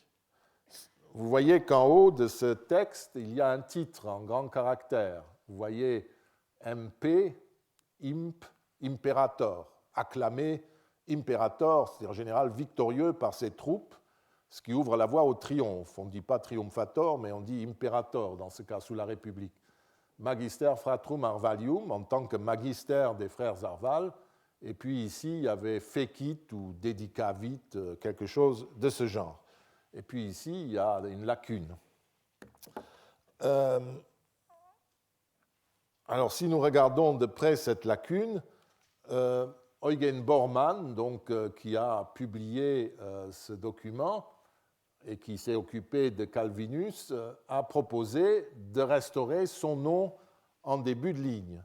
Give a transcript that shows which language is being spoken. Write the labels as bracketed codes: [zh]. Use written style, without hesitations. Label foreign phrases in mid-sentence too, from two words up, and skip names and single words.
[fr] Vous voyez qu'en haut de ce texte, il y a un titre en grands caractères. Vous voyez MP, Imp, Imperator, acclamé Imperator, c'est en général victorieux par ses troupes, ce qui ouvre la voie au triomphe. On ne dit pas triumphator, mais on dit imperator, dans ce cas, sous la République. [la] Magister fratrum Arvalium, [fr] en tant que magister des frères Arval, et puis ici, il y avait fecit ou dedicavit, quelque chose de ce genre. Et puis ici, il y a une lacune. Alors, si nous regardons de près cette lacune, Eugen Bormann, donc, qui a publié ce document et qui s'est occupé de Calvinus, a proposé de restaurer son nom en début de ligne.